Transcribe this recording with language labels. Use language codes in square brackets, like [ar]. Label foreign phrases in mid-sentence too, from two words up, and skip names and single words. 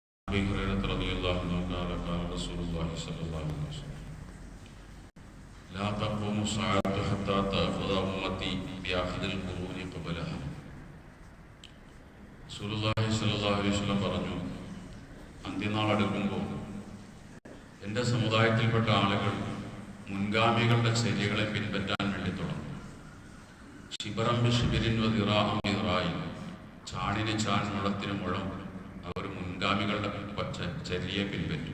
[ar] أبي هريرة رضي الله عنه قال قال رسول الله صلى الله عليه وسلم لا تقوم الساعة حتى تأخذ أمتي بأخذ القرون قبلها. رسول الله صلى الله عليه وسلم [ml] പറഞ്ഞു, അന്ത്യനാൾ അടുക്കുമ്പോൾ എൻ്റെ സമുദായത്തിൽപ്പെട്ട ആളുകൾ മുൻഗാമികളുടെ ചര്യകളെ പിൻപറ്റാൻ വേണ്ടി തുടങ്ങും. [ar] شبرا بشبر وذراعا بذراع, [ml] ചാണിന് ചാൺ മുഴത്തിന് മുഴം അവർ മുൻഗാമികളുടെ ചര്യയെ പിൻപറ്റും.